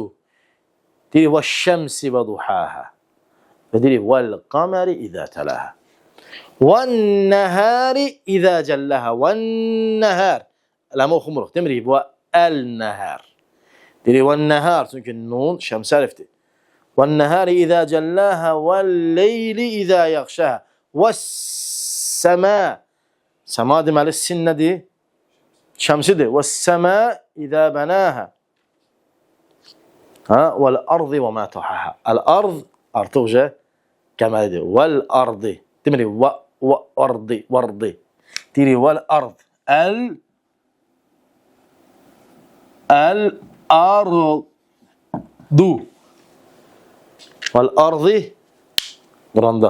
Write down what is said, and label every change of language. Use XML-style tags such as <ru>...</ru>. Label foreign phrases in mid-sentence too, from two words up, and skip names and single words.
<az>Deyir,</az> <ar>والشمس وضحاها.</ar> <az>Və deyir,</az> <ar>والقمر إذا تلاها. والنهار إذا جلاها.</ar> <az>Vəl-nəhər. Ləmi oxumuruq. Demirik, vəl-nəhər. Deyir, vəl-nəhər. Çünki nun şəmsi hərfdir.</az> <ar>وَالنَّهَارِ إِذَا جَلَّاهَا وَالْلَيْلِ إِذَا يَغْشَاهَا وَالسَّمَاءِ.</ar> <az>Səma deməli sin nədir? Şəmsidir.</az> <ar>وَالسَّمَاءِ إِذَا بَنَاهَا وَالْأَرْضِ وَمَا طَحَاهَا.</ar> <az>Əl-ard artıqca qəməlidir. وَالْأَرْضِ demirik, vardı. Deyirik, vəl-ard. Əl-ardu. Vəl-ardı Quranda.</az>